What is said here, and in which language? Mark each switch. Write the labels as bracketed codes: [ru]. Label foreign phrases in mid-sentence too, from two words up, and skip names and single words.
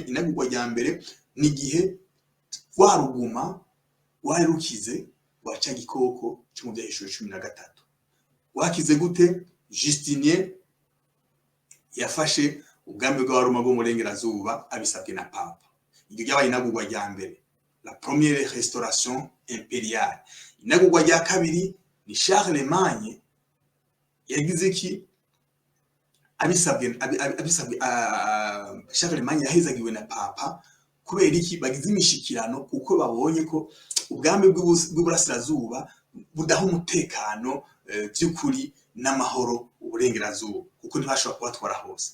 [rn] Inagurwa rya mbere ni gihe waruguma warukize waca gikoko cyo mu byahishwe 13. Wakize gute? Justinien yafashe ubwami bw'abaroma bwo mu Burengerazuba abisabwe na papa. Iryo ryabaye inagurwa rya mbere, [fr] la première restauration impériale. [rn] Inagurwa rya kabiri ni Charlemagne yagize ki abisabwe Charlemagne yahezagiwe na papa kubera iki bagize imishikirano kuko babonye ko ubwami bw'Iburasirazuba budaha umutekano by'ukuri n'amahoro Uburengerazuba kuko ntibashobora kubatwara hose.